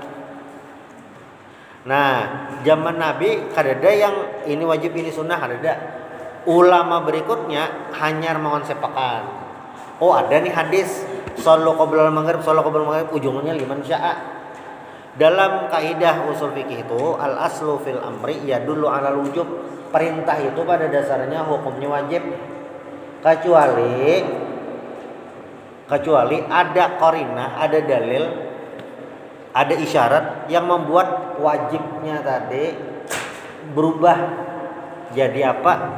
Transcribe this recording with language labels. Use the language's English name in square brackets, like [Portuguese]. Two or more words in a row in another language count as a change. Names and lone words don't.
[Banjar] Nah, zaman Nabi kadada yang ini wajib ini sunnah, kadada. [Indonesian] Ulama berikutnya hanya mengonsepkan. Oh, ada nih hadis [Arabic] صلوا قبل المغرب صلوا قبل المغرب, [Indonesian] ujungnya [Arabic] لمن شاء. Dalam kaidah usul fikih itu الأصل في الأمر يدل على الوجوب. [Indonesian] Perintah itu pada dasarnya hukumnya wajib kecuali ada qarinah, ada dalil, ada isyarat yang membuat wajibnya tadi berubah jadi apa?